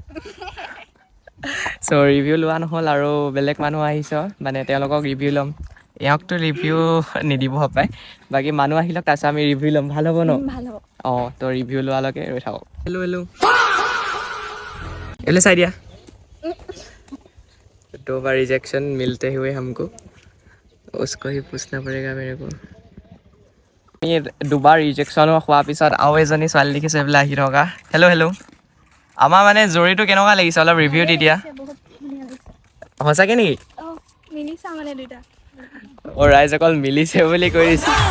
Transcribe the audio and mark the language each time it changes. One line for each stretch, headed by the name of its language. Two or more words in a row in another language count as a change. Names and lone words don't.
Assamese: চ' ৰিভিউ লোৱা নহ'ল আৰু বেলেগ মানুহ আহিছে মানে তেওঁলোকক ৰিভিউ ল'ম। এওঁকতো ৰিভিউ নিদিব হপায়, বাকী মানুহ আহিলক তাৰপিছত আমি ৰিভিউ ল'ম। ভাল হ'ব ন? ভাল হ'ব। অঁ তো ৰিভিউ লোৱালৈকে ৰৈ থাকক। হেল্ল' চাই দিয়া।
Hindi: दो बार रिजेक्शन मिलते हुए हमको, उसको ही पूछना पड़ेगा मेरे को।
Assamese: দুবাৰ ৰিজেকশ্যন হোৱাৰ পিছত আৰু এজনী ছোৱালী দেখিছে এইবিলাক আহি থকা। হেল্ল' আমাৰ মানে জৰিটো কেনেকুৱা লাগিছে অলপ ৰিভিউ দি দিয়া। সঁচাকৈ নেকি? অ' ৰাইজ অকল মিলিছে বুলি কৈ দিছে।